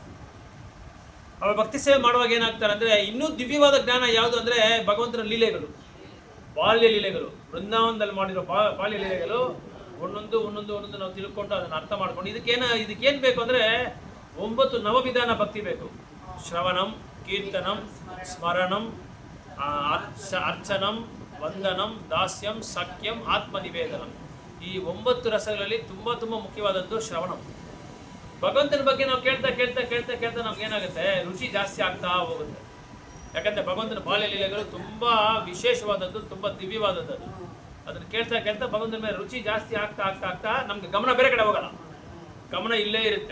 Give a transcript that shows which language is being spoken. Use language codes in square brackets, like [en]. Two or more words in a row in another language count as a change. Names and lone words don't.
[kn] ಅವ್ರು ಭಕ್ತಿ ಸೇವೆ ಮಾಡುವಾಗ ಏನಾಗ್ತಾರೆ ಅಂದರೆ, ಇನ್ನೂ ದಿವ್ಯವಾದ ಜ್ಞಾನ ಯಾವುದು ಅಂದರೆ ಭಗವಂತನ ಲೀಲೆಗಳು, ಬಾಲ್ಯ ಲೀಲೆಗಳು, ಬೃಂದಾವನದಲ್ಲಿ ಮಾಡಿರೋ ಬಾಲ್ಯ ಲೀಲೆಗಳು ಒಂದೊಂದು ನಾವು ತಿಳ್ಕೊಂಡು ಅದನ್ನು ಅರ್ಥ ಮಾಡ್ಕೊಂಡು ಇದಕ್ಕೇನು ಬೇಕು ಅಂದರೆ 9 ನವವಿಧಾನ ಭಕ್ತಿ ಬೇಕು. [sa] ಶ್ರವಣಂ, ಕೀರ್ತನಂ, ಸ್ಮರಣಂ, ಅರ್ಚನಂ, ವಂದನಂ, ದಾಸ್ಯಂ, ಸಖ್ಯಂ, ಆತ್ಮನಿವೇದನಂ. [kn] ಈ 9 ರಸಗಳಲ್ಲಿ ತುಂಬ ಮುಖ್ಯವಾದದ್ದು ಶ್ರವಣಂ. ಭಗವಂತನ ಬಗ್ಗೆ ನಾವು ಕೇಳ್ತಾ ನಮ್ಗೆ ಏನಾಗುತ್ತೆ, ರುಚಿ ಜಾಸ್ತಿ ಆಗ್ತಾ ಹೋಗುತ್ತೆ. ಯಾಕಂದರೆ ಭಗವಂತನ ಬಾಲ್ಯ ಲೀಲೆಗಳು ತುಂಬ ವಿಶೇಷವಾದದ್ದು, ತುಂಬ ದಿವ್ಯವಾದದ್ದು. ಅದನ್ನು ಕೇಳ್ತಾ ಭಗವಂತನ ಮೇಲೆ ರುಚಿ ಜಾಸ್ತಿ ಆಗ್ತಾ ನಮ್ಗೆ ಗಮನ ಬೇರೆ ಕಡೆ ಹೋಗಲ್ಲ, ಗಮನ ಇಲ್ಲೇ ಇರುತ್ತೆ.